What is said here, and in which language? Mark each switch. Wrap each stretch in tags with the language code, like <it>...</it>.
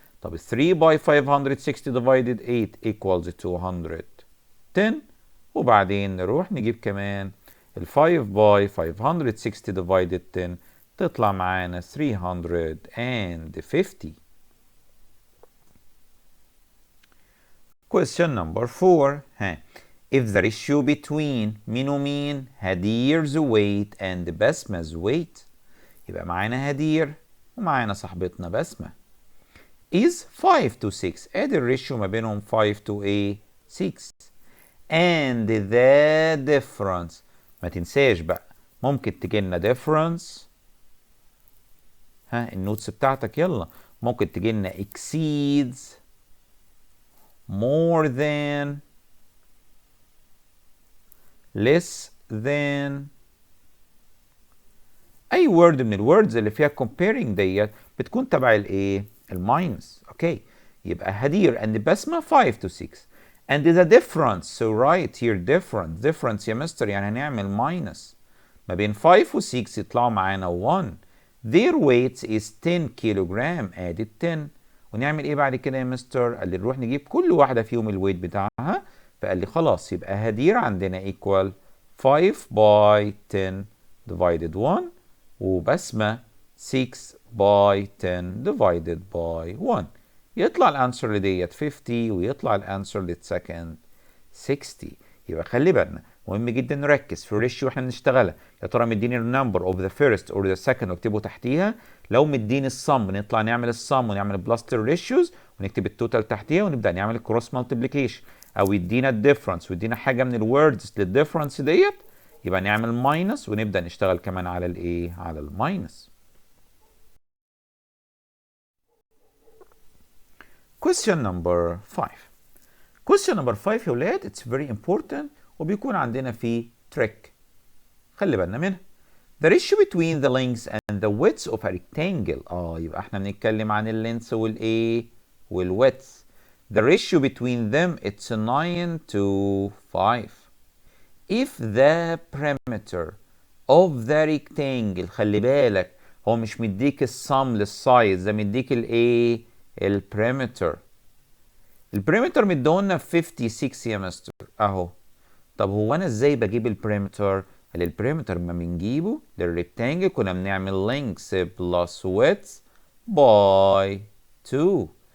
<en>طب 3 by 560 divided 8 equals 210.</en> <ar>وبعدين نروح نجيب كمان ال</ar> <en>5 by 560 divided 10</en> <ar>تطلع معانا 350.</ar> <en>Question number 4. If the ratio between مين ومين هدير's weight and بسمة weight،</en> <ar>يبقى معانا هدير ومعانا صاحبتنا بسمة</ar> <en>is 5 to 6.</en> <ar>ادي الريشيو ما بينهم 5 to 6. and the difference، ما تنساش بقى ممكن تجيلنا difference، النوتس بتاعتك يلا، ممكن تجيلنا exceeds، more than، less than. اي word من الوردز اللي فيها comparing ديت بتكون تبع الايه؟ الماينس. اوكي، يبقى هدير and بسمة 5 to 6 and the difference. so right here difference يا مستر يعني هنعمل ماينس ما بين 5 و 6 يطلعوا معانا 1.</ar> <en>their weight is 10 كيلوغرام، ادي 10.</en> <ar>ونعمل ايه بعد كده يا مستر؟ قال لي نروح نجيب كل واحده فيهم الويت بتاعها. فقال لي خلاص يبقى هدير عندنا equal</ar> <en>5 by 10 divided 1،</en> <ar>وبسمة 6 by 10 divided by 1. يطلع الانسر لديت 50 ويطلع الانسر للسكند 60. يبقى خلي بالنا مهم جدا نركز في الريشيو واحنا بنشتغلها. يا ترى مديني</ar> <en>النمبر of the first or the second</en> <ar>واكتبه تحتيها. لو مديني الصم نطلع نعمل الصم ونعمل بلاستر ريشيوز ونكتب التوتال تحتيها ونبدا نعمل الكروس مالتيبليكيشن. او يدينا الديفرنس ويدينا حاجه من الوردز للديفرنس ديت يبقى نعمل ماينس ونبدا نشتغل كمان على الايه؟ على الماينس.</ar> <en>Question number 5.</en> <ar>Question number 5 يا ولاد</ar> <en>it's very important</en> <ar>وبيكون عندنا فيه trick خلي بالنا منها.</ar> <en>The ratio between the length and the width of a rectangle.</en> <ar>يبقى احنا بنتكلم عن اللينث والايه؟ والwidth.</ar> <en>The ratio between them it's 9 to 5.</en> <ar>If the perimeter of the rectangle، خلي بالك هو مش مديك السم للسايز، ده مديك الايه؟ البريمتر. البريمتر مديهولنا في 56 يا مستر اهو. طب هو انا ازاي بجيب البريمتر؟ البريمتر ما بنجيبه للريكتانجل كنا بنعمل</ar> <en>length plus width by 2.</en>